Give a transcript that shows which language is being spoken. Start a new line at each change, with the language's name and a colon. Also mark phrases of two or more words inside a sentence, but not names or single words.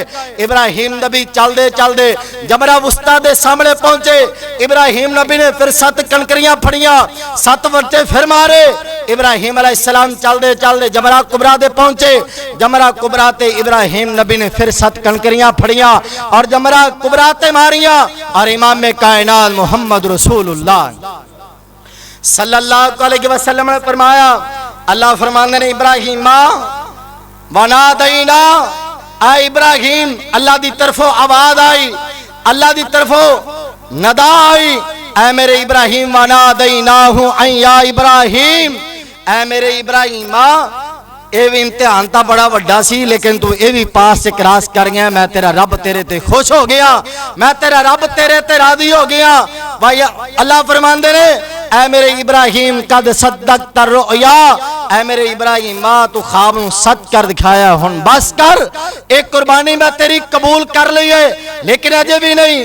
Punjabi: ਇਬਰਾਹਿਮ ਨਬੀ ਚਲਦੇ ਜਮਰਾ ਵੁਸਤਾ ਦੇ ਸਾਮ੍ਹਣੇ ਪਹੁੰਚੇ ਇਬਰਾਹਿਮ ਨਬੀ ਨੇ ਫਿਰ 7 ਕਣਕਰੀਆਂ ਫੜੀਆਂ 7 ਵੱਟੇ ਫਿਰ ਮਾਰੇ। ਇਬਰਾਹਿਮ ਅਲੈਹਿਸਸਲਾਮ ਚਲਦੇ ਜਮਰਾ ਕੁਬਰਾ ਦੇ ਪਹੁੰਚੇ ਜਮਰਾ ਕੁਬਰਾ ਤੇ ਇਬਰਾਹਿਮ ਨਬੀ ਨੇ ਫਿਰ 7 ਕਣਕਰੀਆਂ ਫੜੀਆਂ ਔਰ ਜਮਰਾ ਕੁਬਰਾ ਤੇ ਮਾਰੀਆਂ ਔਰ ਇਮਾਮ ਕਾਇਨਾਤ ਮੋਹੰਮਦ ਰਸੂਲੁੱਲਾਹ
Arabic: صلى الله عليه وسلم
Punjabi: ਨੇ ਫ਼ਰਮਾਇਆ ਅੱਲਾਹ ਫ਼ਰਮਾਤੇ ਨੇ ਇਬਰਾਹਿਮ
Arabic: ونادينا آ إبراهيم
Punjabi: ਅੱਲਾਹ ਦੀ ਤਰਫ਼ੋਂ ਆਵਾਜ਼ ਆਈ ਅੱਲਾਹ ਦੀ ਤਰਫ਼ੋਂ ਨਦਾ ਆਈ ਐ ਮੇਰੇ ਇਬਰਾਹਿਮ
Arabic: وناديناه يا إبراهيم
Punjabi: ਐ ਮੇਰੇ ਇਬਰਾਹਿਮ ਯੇ ਭੀ ਇਮਤਿਹਾਨ ਤੋ ਬੜਾ ਵੱਡਾ ਸੀ ਲੇਕਿਨ ਤੂ ਯੇ ਭੀ ਪਾਸ ਸੇ ਕ੍ਰਾਸ ਕਰ ਗਿਆ ਮੈਂ ਤੇਰਾ ਰੱਬ ਤੇਰੇ ਤੇ ਖ਼ੁਸ਼ ਹੋ ਗਿਆ ਮੈਂ ਤੇਰਾ ਰੱਬ ਤੇਰੇ ਤੇ ਰਾਜ਼ੀ ਹੋ ਗਿਆ। ਭਾਈ ਅੱਲਾਹ ਫ਼ਰਮਾਂਦੇ ਨੇ ਐ ਮੇਰੇ ਇਬਰਾਹਿਮ
Arabic: قد صدقت الرؤيا
Punjabi: ਐ ਮੇਰੇ ਇਬਰਾਹਿਮ ਤੂ ਖ਼ਾਬ ਨੂੰ ਸੱਚ ਕਰ ਦਿਖਾਇਆ ਹੁਣ ਬੱਸ ਕਰ ਏਕ ਕੁਰਬਾਨੀ ਮੈਂ ਤੇਰੀ ਕਬੂਲ ਕਰ ਲੀ ਹੈ ਲੇਕਿਨ ਅਜੇ ਭੀ ਨਹੀਂ।